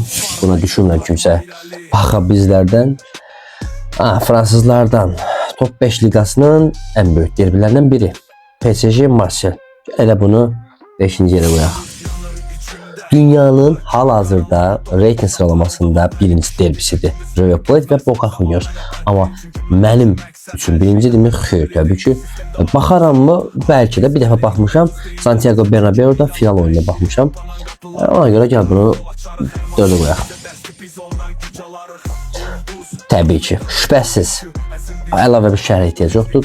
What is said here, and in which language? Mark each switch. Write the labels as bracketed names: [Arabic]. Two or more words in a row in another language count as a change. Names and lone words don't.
[Azerbaijani] Buna düşünmürəm kimsə baxa bizlərdən. Fransızlardan Top 5 liqasının [Turkish] en büyük [Azerbaijani] derbilərindən biri PSG Marseille. Elə bunu 5-ci yerə qoyaq. Dünyanın hal-hazırda reyting sıralamasında birinci derbisidir River Plate ve Boca Juniors. [Turkish] Ama benim [Azerbaijani] üçün birinci demək xeyr, təbii ki. Baxaram mı? Belki de bir dəfə baxmışam. Santiago Bernabeu'da final oyununa baxmışam. Ona göre gəl bunu 4'e qoyaq. Təbii ki, şübhəsiz əlavə bir şərh ehtiyac yoxdur.